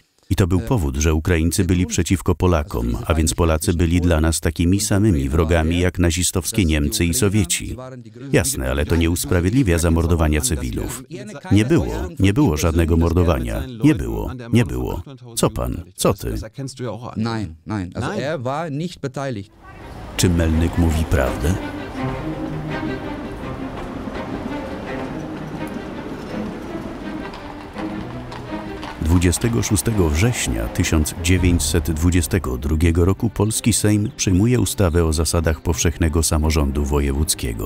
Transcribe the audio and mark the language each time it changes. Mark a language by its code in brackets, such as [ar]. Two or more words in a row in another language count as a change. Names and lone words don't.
[pl] I to był powód, że Ukraińcy byli przeciwko Polakom, a więc Polacy byli dla nas takimi samymi wrogami jak nazistowskie Niemcy i Sowieci. Jasne, ale to nie usprawiedliwia zamordowania cywilów. Nie było żadnego mordowania. Nie było. Co pan? Co ty? [de] Nein. Also er war nicht beteiligt. [pl] Czy Melnyk mówi prawdę? – 26 września 1922 roku polski Sejm przyjmuje ustawę o zasadach powszechnego samorządu wojewódzkiego.